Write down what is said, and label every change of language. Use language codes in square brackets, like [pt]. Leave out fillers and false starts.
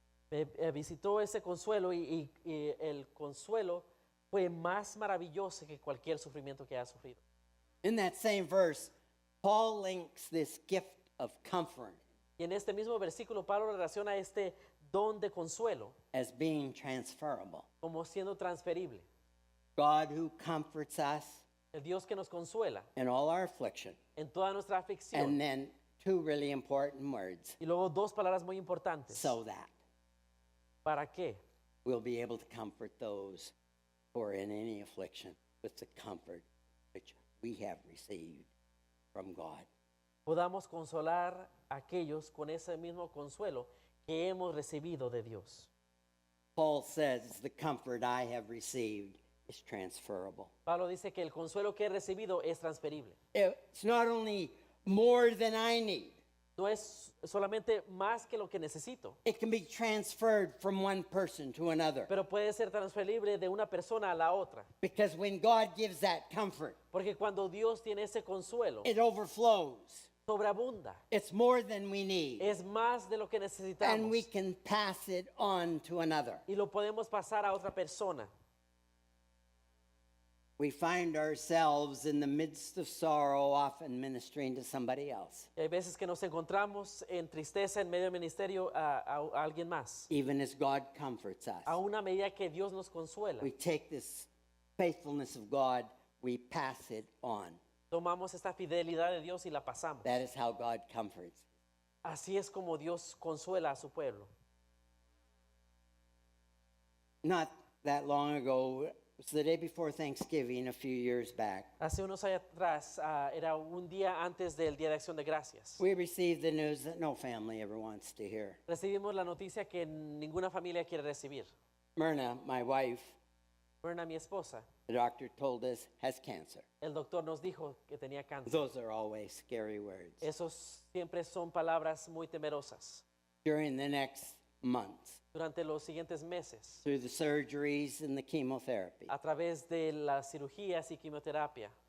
[es] me visitó ese consuelo y el consuelo fue más maravilloso que cualquier sufrimiento que haya sufrido. [en] In that same verse, Paul links this gift of comfort [es] Y en este mismo versículo, Pablo relaciona este don de consuelo [en] as being transferable. [es] como siendo transferible. [en] God who comforts us [es] El Dios que nos consuela [en] in all our affliction. [es] en toda nuestra aflicción. [en] And then two really important words, [es] Y luego dos palabras muy importantes. [en] so that [es] ¿Para qué? [en] we'll be able to comfort those who are in any affliction with the comfort which we have received from God. [es] Podamos consolar a aquellos con ese mismo consuelo que hemos recibido de Dios. [en] Paul says the comfort I have received is transferable. [es] Pablo dice que el consuelo que he recibido es transferible. [en] It's not only more than I need, [es] No es solamente más que lo que necesito, [en] it can be transferred from one person to another. [es] pero puede ser transferible de una persona a la otra. [en] Because when God gives that comfort, [es] Porque cuando Dios tiene ese consuelo, [en] it overflows. [es] sobreabunda. [en] It's more than we need. [es] Es más de lo que [en] And [es] necesitamos. [en] we can pass it on to another. [es] Y lo podemos pasar a otra persona. [en] We find ourselves in the midst of sorrow, often ministering to somebody else, [es] Y hay veces que nos encontramos en tristeza en medio del ministerio a alguien más. [en] even as God comforts us. [es] A una medida que Dios nos consuela, [en] We take this faithfulness of God, we pass it on. [es] tomamos esta fidelidad de Dios y la pasamos. [en] That is how God comforts. [es] Así es como Dios consuela a su pueblo. [en] Not that long ago, it was the day before Thanksgiving a few years back, [es] Hace unos años atrás, era un día antes del Día de Acción de Gracias. [en] we received the news that no family ever wants to hear. [es] Recibimos la noticia que ninguna familia quiere recibir. [en] Myrna, my wife, [es] Myrna, mi esposa, [en] the doctor told us, has cancer. [es] el doctor nos dijo que tenía cáncer. [en] Those are always scary words. [es] Esos siempre son palabras muy temerosas. [en] During the next months, [es] Durante los siguientes meses, [en] through the surgeries and the chemotherapy, [es] a través de las cirugías y quimioterapia,